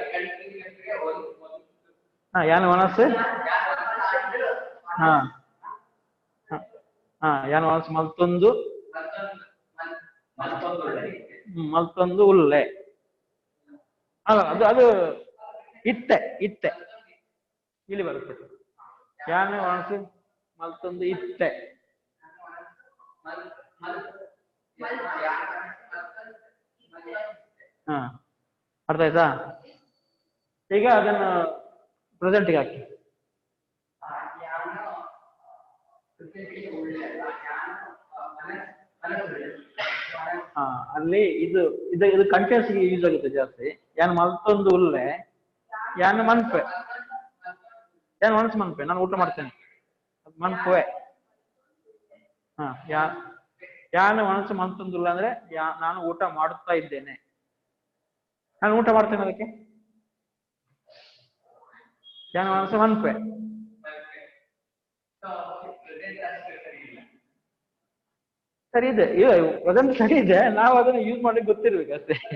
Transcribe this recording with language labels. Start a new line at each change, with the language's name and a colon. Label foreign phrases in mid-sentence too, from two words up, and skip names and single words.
Tulu: ಯಾನ್ ಮನಸ್ಸು ಯಾನ್ ಮನಸ್ಸು ಮಲ್ತೊಂದು ಮಲ್ತೊಂದು ಉಲ್ಲೆ
Kannada: ಅಲ್ಲ ಅದು
Tulu: ಇತ್ತೆ ಇತ್ತೆ
Kannada: ಇಲ್ಲಿ ಬರುತ್ತೆ.
Tulu: ಯಾನ್ ಮನಸ್ಸು ಮಲ್ತೊಂದು ಇತ್ತೆ.
Kannada: ಅರ್ಥ ಆಯ್ತಾ? ಈಗ ಅದನ್ನು ಪ್ರೆಸೆಂಟ್ಗೆ ಹಾಕಿ. ಅಲ್ಲಿ ಇದು
English: continuous use
Kannada: ಆಗುತ್ತೆ ಜಾಸ್ತಿ.
Tulu: ಯಾನ್ ಮಲ್ತೊಂದು ಉಲ್ಲೆ, ಯಾನ್ ಮನ್ಪೆ, ಯಾನ್ ಮನಸ್ಸು ಮನ್ಪೆ,
Kannada: ನಾನು ಊಟ ಮಾಡ್ತೇನೆ
Tulu: ಮನ್ಪುವೆ. ಯಾನ್ ಮನಸ್ಸು ಮಲ್ತೊಂದಿಲ್ಲ
Kannada: ಅಂದ್ರೆ ನಾನು ಊಟ ಮಾಡುತ್ತಾ ಇದ್ದೇನೆ, ನಾನು ಊಟ ಮಾಡ್ತೇನೆ.
Tulu: ಅದಕ್ಕೆ ಯಾನ್ ಮನಸ್ಸು ಮನ್ಪೆ.
Kannada: ಸರಿ ಇದೆ, ಅದನ್ನು ಸರಿ ಇದೆ, ನಾವು ಅದನ್ನು ಯೂಸ್ ಮಾಡ್ಲಿಕ್ಕೆ ಗೊತ್ತಿರ್ಬೇಕು ಅಷ್ಟೇ.